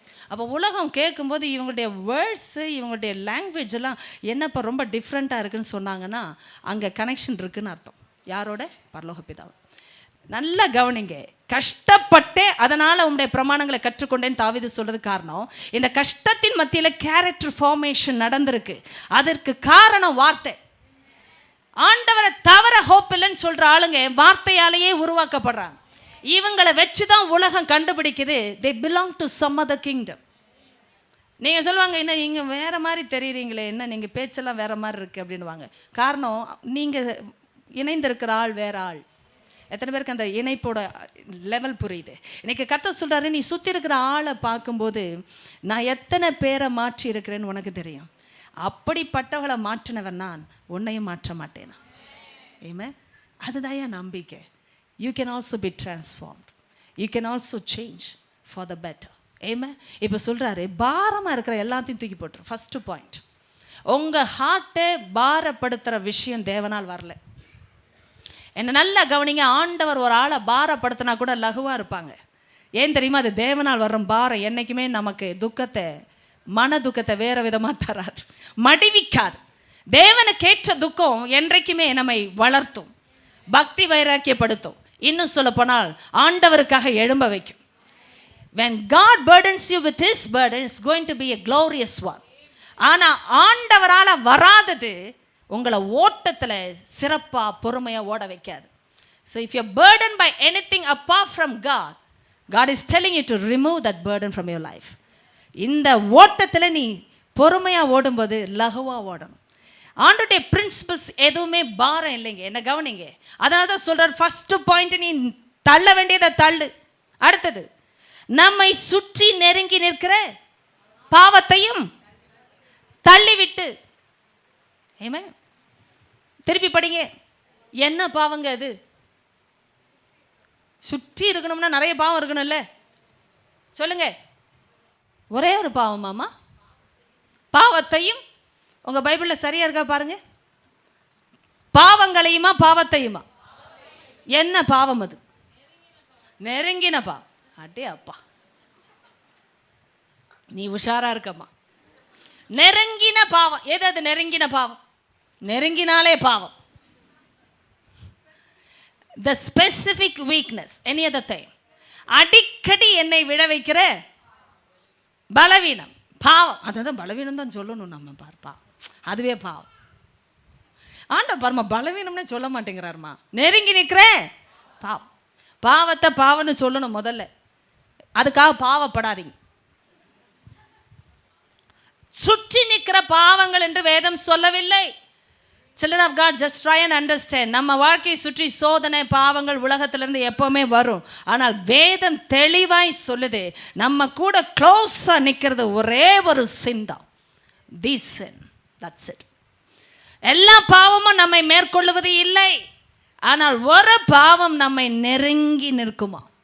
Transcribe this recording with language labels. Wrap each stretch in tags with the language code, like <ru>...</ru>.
<ta>அப்போ உலகம் கேட்கும்போது இவங்களுடைய வேர்ட்ஸு, இவங்களுடைய லாங்குவேஜ் எல்லாம் என்னப்போ ரொம்ப டிஃப்ரெண்ட்டாக இருக்குதுன்னு சொன்னாங்கன்னா அங்கே கனெக்ஷன் இருக்குதுன்னு அர்த்தம். யாரோட? பரலோக பிதாவை. நல்லா கவனிங்க. கஷ்டப்பட்டே அதனால் உங்களுடைய பிரமாணங்களை கற்றுக்கொண்டேன்னு தாவீது சொல்கிறது காரணம், இந்த கஷ்டத்தின் மத்தியில் கேரக்டர் ஃபார்மேஷன் நடந்திருக்கு. அதற்கு காரணம் வார்த்தை. ஆண்டவரை தவிர ஹோப் இல்லைன்னு சொல்கிற ஆளுங்க வார்த்தையாலேயே உருவாக்கப்படுறாங்க. இவங்களை வச்சு தான் உலகம் கண்டுபிடிக்குது</ta> <en>they belong to some other kingdom.</en> <ta>நீங்கள் சொல்லுவாங்க, என்ன நீங்கள் வேறு மாதிரி தெரியுறீங்களே, என்ன நீங்கள் பேச்செல்லாம் வேறு மாதிரி இருக்குது அப்படின்வாங்க. காரணம், நீங்கள் இணைந்திருக்கிற ஆள் வேறு ஆள். எத்தனை பேருக்கு அந்த இணைப்போட லெவல் புரியுது? இன்றைக்கி கர்த்தர் சொல்கிறாரு, நீ சுற்றி இருக்கிற ஆளை பார்க்கும்போது நான் எத்தனை பேரை மாற்றி இருக்கிறேன்னு உனக்கு தெரியும். அப்படிப்பட்டவளை மாற்றினவன் நான், உன்னையும் மாற்ற மாட்டேனா.</ta> <en>ஏமே, அதுதான் என் நம்பிக்கை. You can also be transformed. You can also change for the better.</en> <ta>ஏமே, இப்போ சொல்கிறாரு, பாரமாக இருக்கிற எல்லாத்தையும் தூக்கி போட்டுரு. ஃபஸ்ட்டு பாயிண்ட், உங்கள் ஹார்ட்டை பாரப்படுத்துகிற விஷயம் தேவனால் வரல. என்ன நல்லா கவனிங்க. ஆண்டவர் ஒரு ஆளை பாரப்படுத்தினா கூட லகுவாக இருப்பாங்க. ஏன் தெரியுமா? அது தேவனால் வர்ற பாரம் என்றைக்குமே நமக்கு துக்கத்தை, மன துக்கத்தை வேறு விதமாக தராது, மடிவிக்காது. தேவனுக்கேற்ற துக்கம் என்றைக்குமே நம்மை வளர்த்தும், பக்தி வைராக்கியப்படுத்தும். இன்னும் சொல்ல போனால் ஆண்டவருக்காக எழும்ப வைக்கும்.</ta> <en>when God burdens you with his burden, it's going to be a glorious one.</en> <ta>ஆனால் ஆண்டவரால் வராதது உங்களை ஓட்டத்தில் சிறப்பாக பொறுமையாக ஓட வைக்காது.</ta> <en>So if you're burdened by anything apart from God, God is telling you to remove that burden from your life.</en> <ta>இந்த ஓட்டத்தில் நீ பொறுமையாக ஓடும்போது லகுவாக ஓடணும். ஆண்டோடைய பிரின்சிபல்ஸ் எதுவுமே பாரம் இல்லைங்க. என்ன கவனிங்க. அதனால தான் சொல்கிறார், ஃபஸ்ட்டு பாயிண்ட், நீ தள்ள வேண்டியதை தள்ளு. அடுத்தது, நம்மை சுற்றி நெருங்கி நிற்கிற பாவத்தையும் தள்ளிவிட்டு. ஏமே, திருப்பி படிங்க. என்ன பாவங்க அது? சுற்றி இருக்கணும்னா நிறைய பாவம் இருக்கணும்ல, சொல்லுங்க. ஒரே ஒரு பாவமாமா? பாவத்தையும், உங்க பைபிள்ல சரியா இருக்கா பாருங்க. பாவங்களையுமா பாவத்தையுமா? என்ன பாவம் அது? நெருங்கின பாவம். அடே அப்பா, நீ உஷாரா இருக்கம்மா. நெருங்கின பாவம். எது அது நெருங்கின பாவம்? நெருங்கினாலே பாவம்.</ta> <en>The specific weakness, any other thing.</en> <ta>அடிக்கடி என்னை விட வைக்கிற பலவீனம் பாவம். அதான் பலவீனம் தான் சொல்லணும் நம்ம பார்ப்பா, அதுவே பாவம். ஆண்டவர் பாருமா பலவீனம்னு சொல்ல மாட்டேங்கிறாருமா, நெருங்கி நிற்கிறேன் பாவம். பாவத்தை பாவம்னு சொல்லணும் முதல்ல, அதுக்காக பாவப்படாதீங்க. சுற்றி நிற்கிற பாவங்கள் என்று வேதம் சொல்லவில்லை.</ta> <en>Children of God, just try and understand.</en> <ta>நம்ம வாழ்க்கையை சுற்றி சோதனை பாவங்கள் உலகத்திலிருந்து எப்பவுமே வரும். ஆனால் வேதம் தெளிவாய் சொல்லுது, நம்ம கூட க்ளோஸா நிற்கிறது ஒரே ஒரு sin தான்.</ta> <en>This sin, that's it.</en> <ta>எல்லா பாவமும் நம்மை மேற்கொள்ளுவது இல்லை, ஆனால் ஒரு பாவம் நம்மை நெருங்கி நிற்குமா.</ta>